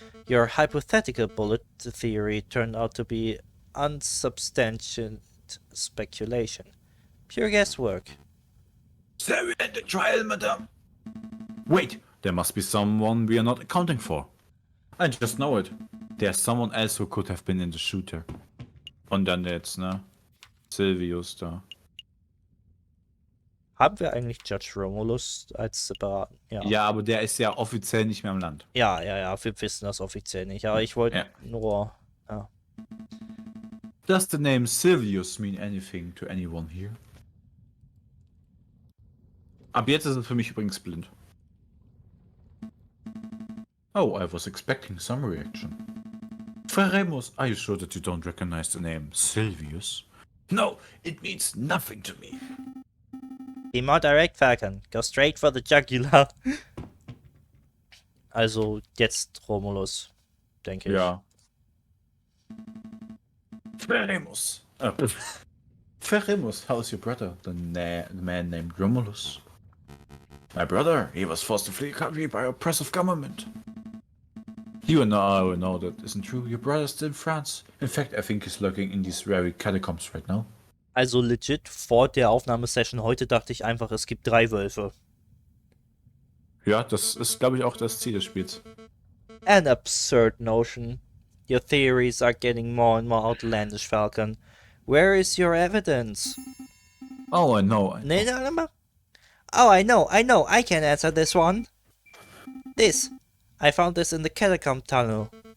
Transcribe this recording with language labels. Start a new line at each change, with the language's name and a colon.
English: Your hypothetical bullet theory turned out to be unsubstantiated speculation. Pure guesswork. So we had the trial, madam. Wait, there must be someone we are not accounting for. I just know it. There's someone else who could have been in the shooter.
German: Und dann jetzt, ne? Silvius da. Haben wir eigentlich Judge Romulus als separaten? Ja. Ja, aber der ist ja offiziell nicht mehr im Land. Ja, wir wissen das offiziell nicht. Aber ich wollte nur. Ja.
English: Does the name Silvius mean anything to anyone here?
German: Ab jetzt ist es für mich übrigens blind.
English: Oh, I was expecting some reaction. Remus, are you sure that you don't recognize the name Silvius? No, it means nothing to me. Be more direct, Falcon. Go straight for the jugular.
German: Also jetzt Romulus, denke ich. Ja. Remus.
English: Remus, how's your brother? The man named Romulus. My brother, he was forced to flee the country by oppressive government. You and I know that isn't true. Your brother's still in France. In fact, I think he's lurking in these very catacombs right now.
German: Also legit, vor der Aufnahmesession heute dachte ich einfach, es gibt 3 Wölfe. Ja, das ist, glaube ich, auch das Ziel des Spiels.
English: An absurd notion. Your theories are getting more and more outlandish, Falcon. Where is your evidence? Oh, I know. No. Oh, I know, I can answer this one. This. I found this in the catacomb tunnel.